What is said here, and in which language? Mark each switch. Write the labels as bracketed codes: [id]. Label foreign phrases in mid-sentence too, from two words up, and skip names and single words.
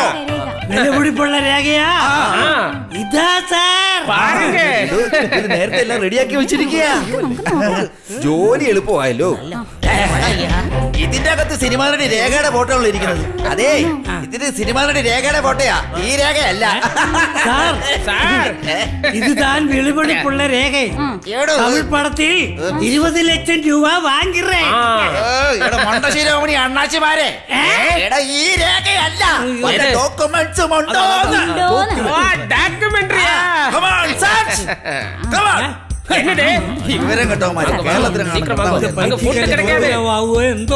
[ml] വിലപിടിപ്പുള്ള രേഖയാ? ഇതാ സാർ. ഇത് നേരത്തെ എല്ലാം റെഡിയാക്കി വെച്ചിരിക്കുക. ജോലി എളുപ്പമായല്ലോ. ഇതിന്റെ അകത്ത് സിനിമാ നടി രേഖയുടെ ഫോട്ടോ ഉള്ള ഇരിക്കുന്നത്. അതെ, ഇതിന് സിനിമാ നടി രേഖയുടെ ഫോട്ടോയാ, ഈ രേഖയല്ല. [ta] இதுதான் விழுபடிப்புள்ள ரேகை. தமிழ் படத்தில் 20 லட்சம் ரூபா வாங்கிறேன். [ml] മണ്ടശീലോമണി അണ്ണാച്ചിമാരെ, ഈ രേഖയല്ല, ഡോക്യുമെന്റ്സും ഉണ്ടോ? വിവരം കേട്ടോ, എന്തോ.